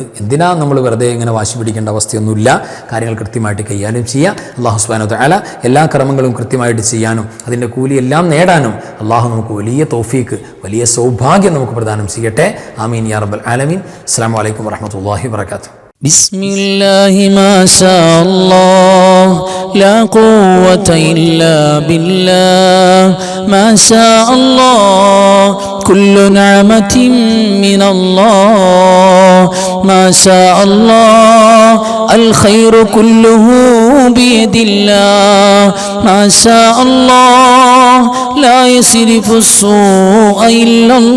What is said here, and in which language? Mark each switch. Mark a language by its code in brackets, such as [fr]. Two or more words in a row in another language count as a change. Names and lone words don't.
[ml] എന്തിനാ നമ്മൾ വെറുതെ ഇങ്ങനെ വാശി പിടിക്കേണ്ട അവസ്ഥയൊന്നുമില്ല. കാര്യങ്ങൾ കൃത്യമായിട്ട് കൈകാര്യം ചെയ്യുക. [ar] الله سبحانه وتعالى [ml] എല്ലാ കർമ്മങ്ങളും കൃത്യമായിട്ട് ചെയ്യാനും അതിൻ്റെ കൂലി എല്ലാം നേടാനും അള്ളാഹു നമുക്ക് വലിയ തൗഫീക്ക്, വലിയ സൗഭാഗ്യം നമുക്ക് പ്രദാനം ചെയ്യട്ടെ. [ar] آمين يا رب العالمين. السلام عليكم ورحمة الله وبركاته. بسم الله ما شاء الله لا قوة إلا بالله ما شاء الله كل نعمة من الله ما شاء الله الخير كله بيد الله ما شاء الله لا يصرف السوء إلا